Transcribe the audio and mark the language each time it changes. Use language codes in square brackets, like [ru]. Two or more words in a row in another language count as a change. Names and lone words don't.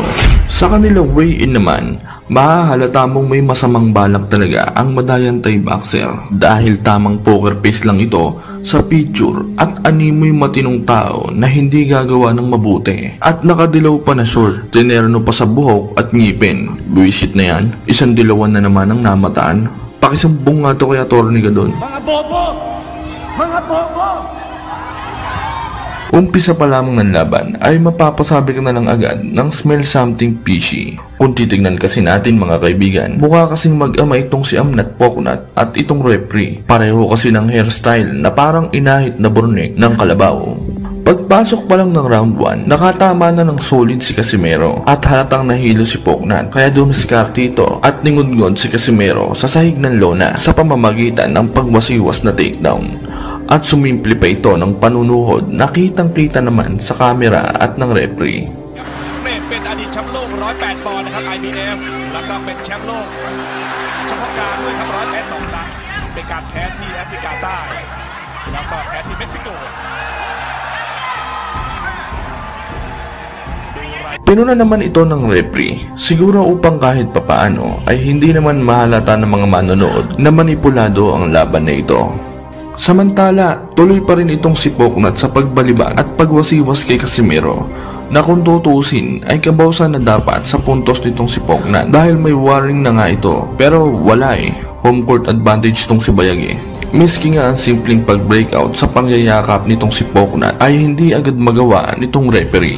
[tl] Sa kanilang weigh-in naman, mahahalata mong may masamang balak talaga ang madayang Thai boxer dahil tamang [en] poker face [tl] lang ito sa picture at animoy matinong tao na hindi gagawa ng mabuti at nakadilaw pa na short, tinerno pa sa buhok at ngipin. Buwisit na yan, isang dilawan na naman ang namataan. Pakisumbong nga to kay Atty. Gadon. Mga bobo! Mga bobo! Umpisa pa lamang ng laban ay mapapasabi ka na lang agad ng [en] smell something fishy. [tl] Kung titignan kasi natin mga kaibigan, mukha kasing mag-ama itong si Amnat Poknat at itong referee. Pareho kasi ng hairstyle na parang inahit na burnek ng kalabaw. Pagpasok pa lang ng round 1, nakatama na ng solid si Casimero at halatang nahilo si Poknat kaya dumiskarte ito at ningudngod si Casimero sa sahig ng lona sa pamamagitan ng pagwasiwas na takedown. At sumimple pa ito ng panunuhod na kitang-kita naman sa kamera at ng referee. [th] เป็นอดีตแชมป์โลก108 ปอนด์นะครับ IBF แล้วก็เป็นแชมป์โลกเฉพาะการด้วยครับ100 แพ้2 ครั้งเป็นการแพ้ที่แอฟริกาใต้แล้วก็แพ้ที่เม็กซิโก [tl] Pinuna naman ito ng referee, siguro upang kahit papaano ay hindi naman mahalata ng mga manonood na manipulado ang laban na ito. Samantala, tuloy pa rin itong si Poknat sa pagbalibag at pagwasiwas kay Casimero na kung tutuusin ay kabawsan na dapat sa puntos nitong si Poknat dahil may warning na nga ito pero wala [en] home court advantage [tl] tong si Bayag Miski nga ang simpleng pag-breakout sa pangyayakap nitong si Poknat ay hindi agad magawa nitong referee.